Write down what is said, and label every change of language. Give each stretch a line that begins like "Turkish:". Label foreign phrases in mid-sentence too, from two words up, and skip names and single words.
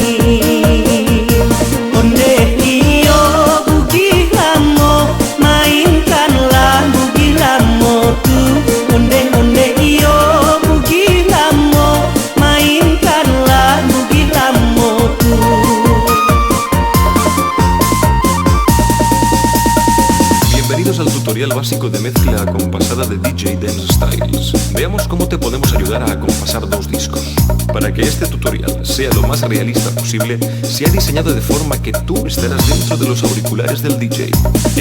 Minangkabau: Onde iyo bugi lamo, mainkanlah bugi lamo tu. Onde iyo bugi lamo, mainkanlah bugi lamo tu.
Spanish: bienvenidos al tutorial básico de mezcla acompasada de DJ Dance Styles. Veamos cómo te podemos ayudar a acompasar dos discos. Para que este tutorial sea lo más realista posible, se ha diseñado de forma que tú estarás dentro de los auriculares del DJ.